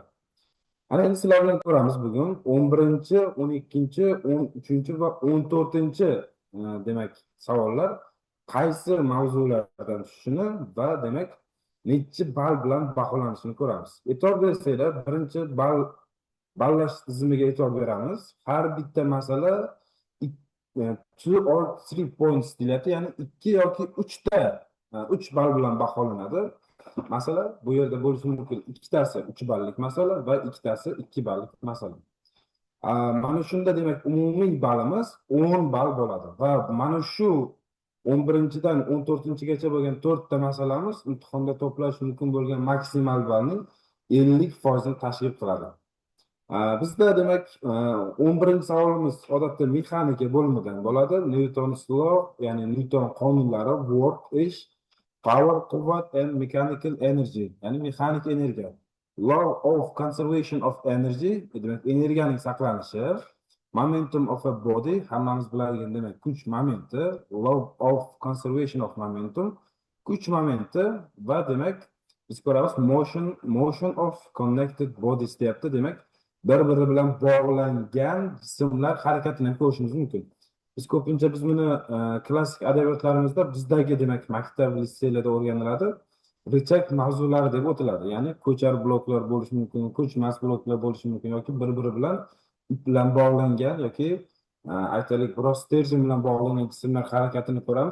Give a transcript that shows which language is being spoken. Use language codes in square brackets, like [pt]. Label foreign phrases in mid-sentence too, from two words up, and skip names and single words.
[uz] Ana endi sizlar bilan ko'ramiz bugun 11-chi, 12-chi, 13-chi va 14-chi demak savollar qaysi mavzulardan tushishini va demak nechi ball bilan baholanishini ko'ramiz. E'tibor bersanglar, birinchi ballash tizimiga e'tibor beramiz. Har bitta masala [en] 2 or 3 points [uz] deyiladi, ya'ni 2 yoki 3 ta 3 ball bilan baholanadi. Masala bu yerda bo'lishi mumkin. Ikkitasi 3 ballik masala va ikkitasi 2 ballik masala. Mana shunda demak umumiy ballimiz 10 ball bo'ladi va mana shu 11-dan 14-gacha bo'lgan 4 ta masalamiz imtihonda to'plash mumkin bo'lgan maksimal ballning 50%ni tashkil qiladi. Bizda demak 11-savolimiz odatda mexanika bo'limidan bo'ladi. [en] Newton's law, [uz] ya'ni Newton qonunlari, [en] work, ish, power, quvvat and mechanical energy, [uz] ya'ni mexanik energiya. [en] Law of conservation of energy, [uz] demak energiyaning saqlanishi. [en] Momentum of a body, [uz] hammamiz biladigan demak kuch momenti. [en] Law of conservation of momentum, [uz] kuch momenti va demak biz ko'ramiz [en] motion of connected bodies [uz] deyapti. Demak bir-biri bilan bog'langan jismlar harakatini ko'rishimiz mumkin. Biz ko'pincha buni klassik adabiyotlarimizda bizdagi demak maktab litseylarda o'rganiladi. Richak mavzulari deb o'tiladi. Ya'ni ko'char bloklar bo'lishi mumkin, ko'chmas bloklar bo'lishi mumkin yoki bir-biri bilan ip bilan bog'langan yoki aytaylik biroz sterjin bilan bog'langan jismlar harakatini ko'ramiz.